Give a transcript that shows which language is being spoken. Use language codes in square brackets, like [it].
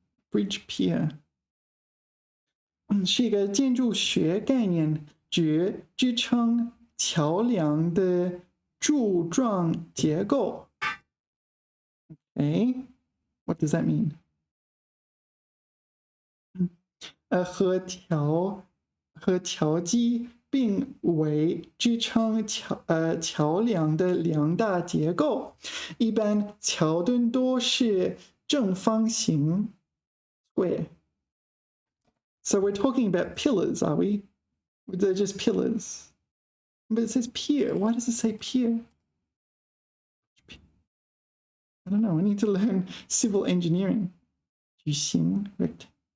[zh] Bridge pier 是一个建筑学概念，指支撑桥梁的柱状结构。 [en] Okay, what does that mean? [zh] 和桥基并为支撑桥梁的两大结构。一般桥墩多是正方形 square. [en] So we're talking about pillars, are we? They're just pillars. But it says pier. Why does it say pier? I don't know. I need to learn civil engineering. 矩形 rectangle.